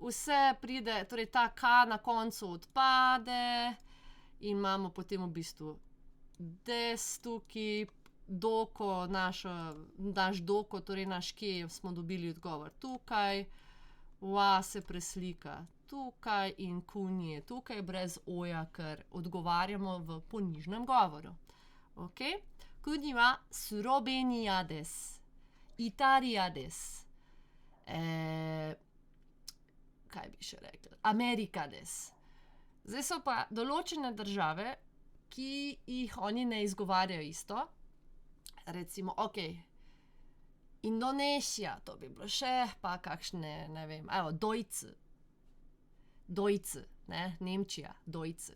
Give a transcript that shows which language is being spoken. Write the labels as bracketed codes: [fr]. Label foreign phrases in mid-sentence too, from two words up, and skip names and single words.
[sl] vse pride, torej ta K na koncu odpade in imamo potem v bistvu des tukaj, doko, naš doko, torej naš kje smo dobili odgovor tukaj, va se preslika tukaj in kun je tukaj brez oja, ker odgovarjamo v ponižnem govoru. [ja] Ok? 国はスロベニアです. イタリアです. [sl] Kaj bi še rekli? [ja] アメリカです. [sl] Zdaj so pa določene države, ki jih oni ne izgovarjajo isto. Recimo, ok, Indonezija, to bi bilo še, pa kakšne, ne vem, evo, Deutsche, ne, Nemčija, Deutsche.